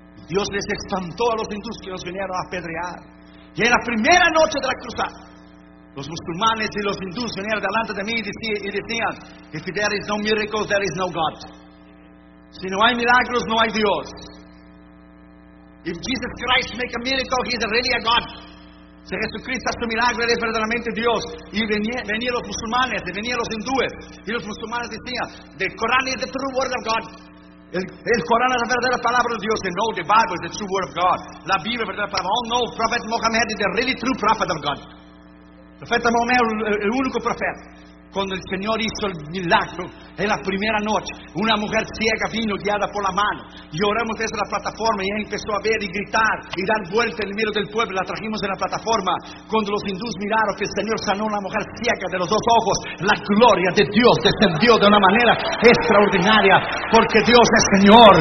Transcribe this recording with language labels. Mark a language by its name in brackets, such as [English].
[Spanish] Dios les espantó a los hindúes que nos vinieron a apedrear. Y en la primera noche de la cruzada, los musulmanes y los hindúes vinieron delante de mí y decían: [English] If there is no miracles, there is no God. [Spanish] Si no hay milagros, no hay Dios. [English] If Jesus Christ makes a miracle, he is really a God. [Spanish] Si Jesucristo hace un milagro, él es verdaderamente Dios. Y venían los musulmanes, y venían los hindúes. Y los musulmanes decían: [English] The Quran is the true word of God. [Spanish] El Corán es la verdadera palabra de Dios. [English] No, the Bible is the true word of God. [Spanish] La Biblia es la verdadera palabra. [English] Oh no, Prophet Muhammad is the really true prophet of God. [Spanish] Profeta Mohamed es el único profeta. Cuando el Señor hizo el milagro en la primera noche, una mujer ciega vino guiada por la mano y oramos desde la plataforma y ella empezó a ver y gritar y dar vuelta en el medio del pueblo. La trajimos en la plataforma. Cuando los hindús miraron que el Señor sanó a la mujer ciega de los dos ojos, la gloria de Dios descendió de una manera extraordinaria, porque Dios es Señor.